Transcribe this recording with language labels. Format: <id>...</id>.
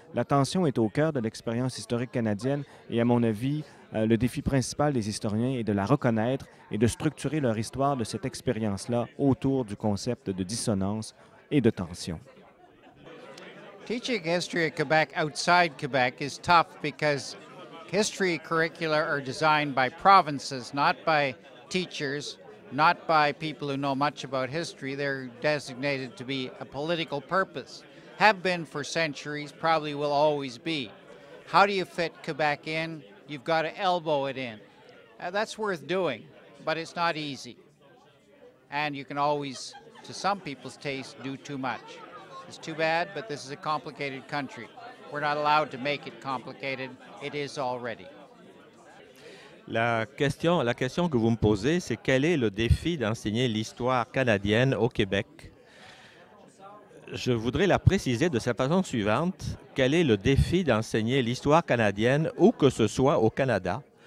<fr>La tension est au cœur de l'expérience historique canadienne et à mon avis, le défi principal des historiens est de la reconnaître et de structurer leur histoire de cette expérience-là autour du concept de dissonance et de tension.</fr> <en>Teaching history at Quebec outside Quebec is tough because history curricula are designed by provinces, not by teachers, not by people who know much about history. They're designated to be a political purpose, have been for centuries, probably will always be. How do you fit Quebec in? You've got to elbow it in. That's worth doing, but it's not easy. And you can always, to some people's taste, do too much. It's too bad, but this is a complicated country. We're not allowed to make it complicated. It is already.</en> <fr>La question que vous me posez, c'est quel est le défi d'enseigner l'histoire canadienne au Québec? Je voudrais la préciser de cette façon suivante. Quel est le défi d'enseigner l'histoire canadienne où que ce soit au Canada?</fr>